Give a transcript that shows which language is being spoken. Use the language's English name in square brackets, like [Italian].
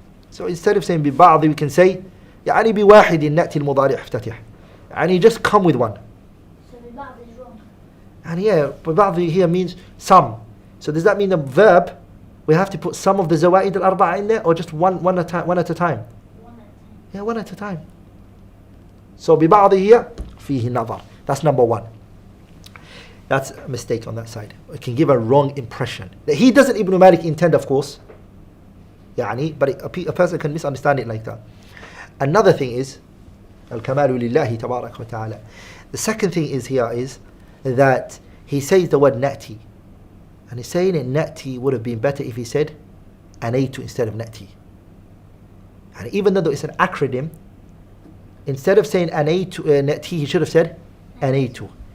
[English] So instead of saying ببعض, we can say [Arabic] يعني بواحد نأتي المضارع افتتح. [English] And you just come with one. So ببعض is wrong. And yeah, ببعض here means some. So does that mean the verb, we have to put some of the zawaid al-arba'a in there, or just one at a time? One at a time. Yeah, 1 at a time. So ببعض here [Arabic] فيه نظر. [English] That's number 1. That's a mistake on that side. It can give a wrong impression. He doesn't, Ibn Malik, intend, of course, يعني, but a person can misunderstand it like that. Another thing is [Arabic] الكمال لله تبارك وتعالى. [English] The second thing is here is that he says the word na'ti, and he's saying it na'ti would have been better if he said anaytu instead of na'ti. And even though it's an acronym, instead of saying anaytu na'ti, he should have said anaytu.